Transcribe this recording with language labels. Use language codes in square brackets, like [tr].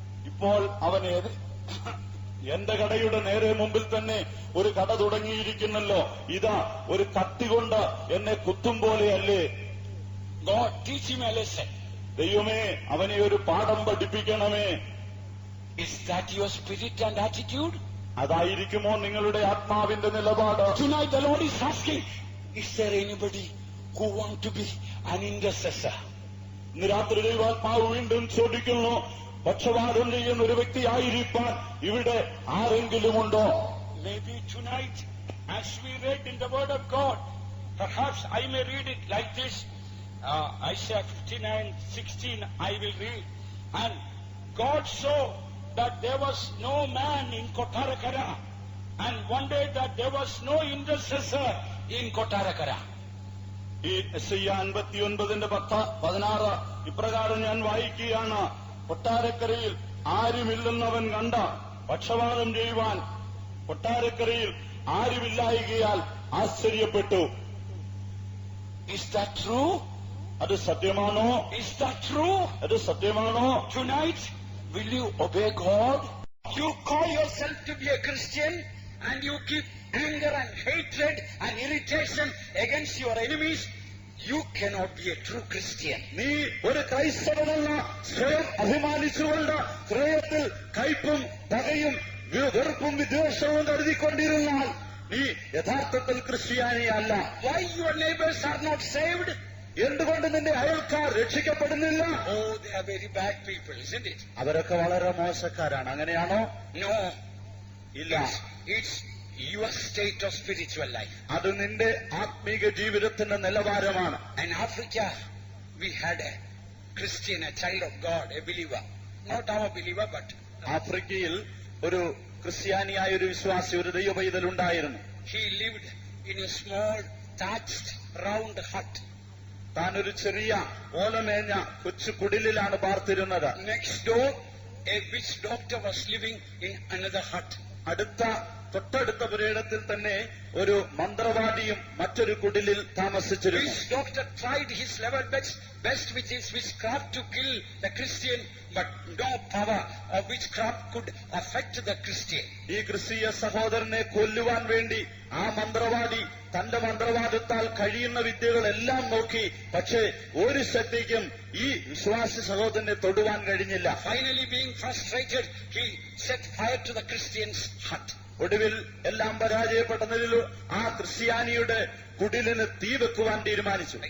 [ml] ഇപ്പോൾ അവന് എന്റെ കടയുടെ നേരെ മുമ്പിൽ തന്നെ ഒരു കട തുടങ്ങിയിരിക്കുന്നല്ലോ. ഇതാ ഒരു കത്തി കൊണ്ട് എന്നെ കുത്തും പോലെയല്ലേ. [en] God, teach him a lesson. [ml] ദൈവമേ, അവനെ ഒരു പാഠം പഠിപ്പിക്കണമേ. [en] Is that your spirit and attitude? [ml] അതായിരിക്കുമോ നിങ്ങളുടെ ആത്മാവിന്റെ നിലപാട്? [en] Tonight the Lord is asking, is there anybody who want to be an intercessor? [ml] ഇന്ന് രാത്രി ദൈവാത്മാവ് വീണ്ടും ചോദിക്കുന്നു, പക്ഷപാതം ചെയ്യുന്ന ഒരു വ്യക്തിയായിരിക്കാൻ ഇവിടെ ആരെങ്കിലുമുണ്ടോ? [en] Maybe tonight, as we read in the Word of God, perhaps I may read it like this. Isaiah 59:16 I will read. And God saw that there was no man in Kottarakara, and one day that there was no intercessor in Kottarakara. [ml] ഈ യെശയ്യാ 59:10-16 ഇപ്രകാരം ഞാൻ വായിക്കുകയാണ്. കൊട്ടാരക്കരയിൽ ആരുമില്ലെന്നവൻ കണ്ട പക്ഷപാതം ചെയ്യുവാൻ കൊട്ടാരക്കരയിൽ ആരുമില്ലായികയാൽ ആശ്ചര്യപ്പെട്ടു. [en] Is that true? [ml] അത് സത്യമാണോ? [en] Is that true? [ml] അത് സത്യമാണോ? [en] Tonight, will you obey God? You call yourself to be a Christian and you keep anger and hatred and irritation against your enemies. You cannot be a true Christian. [ml] നീ ഒരു ക്രൈസ്തവനല്ല സ്വയം അഭിമാനിച്ചുകൊണ്ട് ഹൃദയത്തിൽ കയ്പും പകയും വെറുപ്പും വിദ്വേഷവും കരുതിക്കൊണ്ടിരുന്നാൽ നീ യഥാർത്ഥത്തിൽ ക്രിസ്ത്യാനിയല്ല. [en] Why your neighbors are not saved? [ml] എന്തുകൊണ്ട് നിന്റെ അയൽക്കാർ രക്ഷിക്കപ്പെടുന്നില്ല? [en] Oh, they are very bad people, isn't it? [ml] അവരൊക്കെ വളരെ മോശക്കാരാണ്. അങ്ങനെയാണോ? [en] No. [ml] ഇല്ല. [en] It's your state of spiritual life. [ml] അത് നിന്റെ ആത്മീക ജീവിതത്തിന്റെ നിലവാരമാണ്. [en] In Africa, we had a Christian, a child of God, a believer. Not our believer, but [ml] ആഫ്രിക്കയിൽ ഒരു ക്രിസ്ത്യാനിയായ ഒരു വിശ്വാസി, ഒരു ദൈവപൈതൽ ഉണ്ടായിരുന്നു. [en] he lived in a small, thatched, round hut. [ml] താൻ ഒരു ചെറിയ ഓലമേഞ്ഞ കൊച്ചു കുടിലിലാണ് പാർത്തിരുന്നത്. [en] Next door, a witch doctor was living in another hut. [ml] തൊട്ടടുത്ത പുരയിടത്തിൽ തന്നെ ഒരു മന്ത്രവാദിയും മറ്റൊരു കുടിലിൽ താമസിച്ചിരുന്നു. [en] Witch doctor tried his level best with his witchcraft to kill the Christian, but no power of witchcraft could affect the Christian. [ml] ഈ ക്രിസ്തീയ സഹോദരനെ കൊല്ലുവാൻ വേണ്ടി ആ മന്ത്രവാദി തന്റെ മന്ത്രവാദത്താൽ കഴിയുന്ന വിദ്യകളെല്ലാം നോക്കി. പക്ഷേ ഒരു ശക്തിക്കും ഈ വിശ്വാസി സഹോദരനെ തൊടുവാൻ കഴിഞ്ഞില്ല. [en] Finally, being frustrated, he set fire to the Christian's hut. [ml] ഒടുവിൽ എല്ലാം പരാജയപ്പെട്ടതിൽ ആ ക്രിസ്ത്യാനിയുടെ കുടിലിന് തീ വെക്കുവാൻ തീരുമാനിച്ചു.